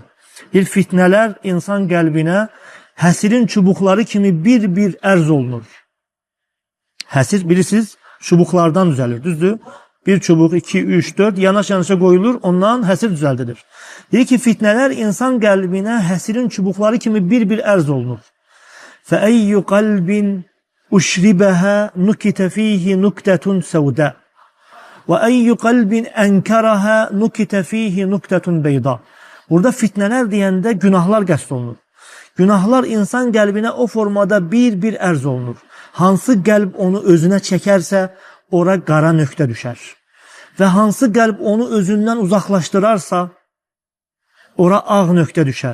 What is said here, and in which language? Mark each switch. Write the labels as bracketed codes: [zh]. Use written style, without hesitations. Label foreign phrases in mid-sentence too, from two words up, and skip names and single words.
[az] Fitnələr insan qəlbinə həsirin çubuqları kimi bir-bir ərz olunur. Həsir, bilirsiniz, çubuqlardan düzəlir, düzdür? Bir çubuq, 2, 3, 4 yanaş-yanaşa qoyulur, ondan həsir düzəldilir. Deyir ki, fitnələr insan qəlbinə həsirin çubuqları kimi bir-bir ərz olunur. [ar] فَأَيُّ قَلْبٍ اُشْرِبَهَا نُكِتَ ف۪يهِ نُكْتَةٌ سَوْدَى وَأَيُّ قَلْبٍ اَنْكَرَهَا نُكِتَ ف۪يهِ نُكْتَةٌ بَيْضَى. [az] Burada fitnələr deyəndə günahlar qəsd olunur. Günahlar insan qəlbinə o formada bir-bir ərz olunur. Hansı qəlb onu özünə çəkərsə, ora qara nöqtə düşər. Və hansı qəlb onu özündən uzaqlaşdırarsa, ora ağ nöqtə düşər.